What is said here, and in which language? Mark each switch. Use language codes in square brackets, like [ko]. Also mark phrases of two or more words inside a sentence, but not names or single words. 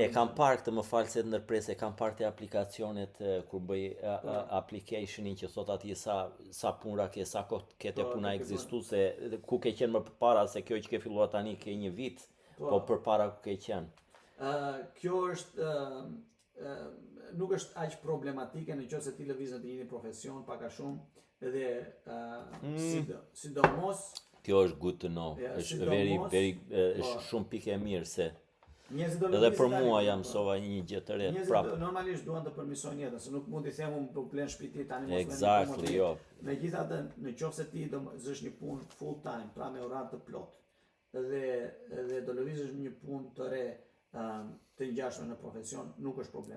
[sq] kam parë këtë, më falë se të ndërpres, kam parë të aplikacionet kur bëj applicationin që thot atje sa punra ke, sa kohë kete puna ekzistuese, ku ke qenë më përpara se kjo që ke filluar tani ke një vit, po përpara ku ke qenë. Kjo është nuk është aq problematike nëse ti lëviz në të njëjtin profesion pak a shumë edhe sidomos. Kjo është [en] good to know, [sq] është është shumë pikë e mirë se edhe për mua jam mësova një gjë të re prapë. Normalisht duan të përmirësojnë jetën, se nuk mund t'i them unë për plen shtëpi tani mos Exactly, jo. Megjithatë, nëse ti do zësh një punë [en] full time, [sq] pra me orar të plot, dhe do lëvizësh një punë të re të ngjashme në profesion, nuk është problem.